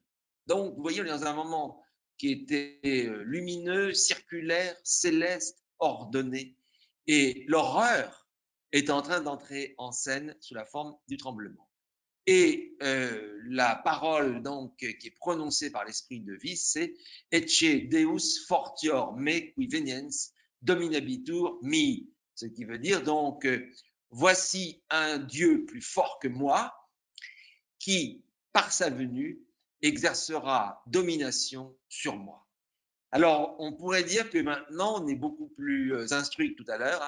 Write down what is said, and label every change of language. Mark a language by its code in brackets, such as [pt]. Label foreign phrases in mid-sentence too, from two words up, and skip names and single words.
[fr] Donc, vous voyez, on est dans un moment qui était lumineux, circulaire, céleste, ordonné, et l'horreur est en train d'entrer en scène sous la forme du tremblement. Et la parole donc qui est prononcée par l'esprit de vie, c'est [la] Ecce Deus fortior me qui veniens dominabitur mi, [fr] ce qui veut dire donc voici un Dieu plus fort que moi qui, par sa venue, exercera domination sur moi. Alors, on pourrait dire que maintenant, on est beaucoup plus instruit que tout à l'heure. Hein.